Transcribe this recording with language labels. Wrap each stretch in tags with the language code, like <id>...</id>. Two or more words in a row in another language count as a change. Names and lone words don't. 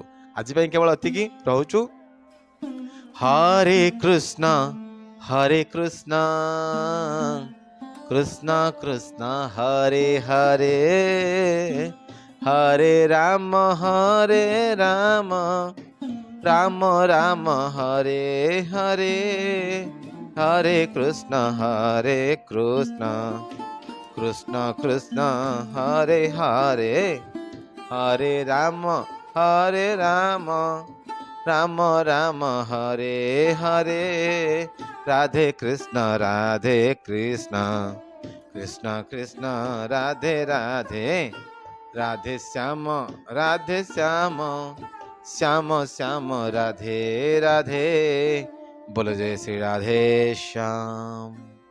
<or>ଆଜି ପାଇଁ କେବଳ ଏତିକି ରହୁଛୁ। ହରେ କୃଷ୍ଣ କୃଷ୍ଣ କୃଷ୍ଣ ହରେ ହରେ, ହରେ ରାମ ରାମ ରାମ ହରେ ହରେ, ହରେ କୃଷ୍ଣ କୃଷ୍ଣ କୃଷ୍ଣ ହରେ ହରେ, ହରେ ରାମ ରାମ ରାମ ହରେ</or> <bn>হরে রাধে কৃষ্ণ কৃষ্ণ কৃষ্ণ রাধে রাধে, রাধে শ্যাম শ্যাম শ্যাম রাধে রাধে।</bn> <hi>बोलो जय श्री राधे श्याम।</hi>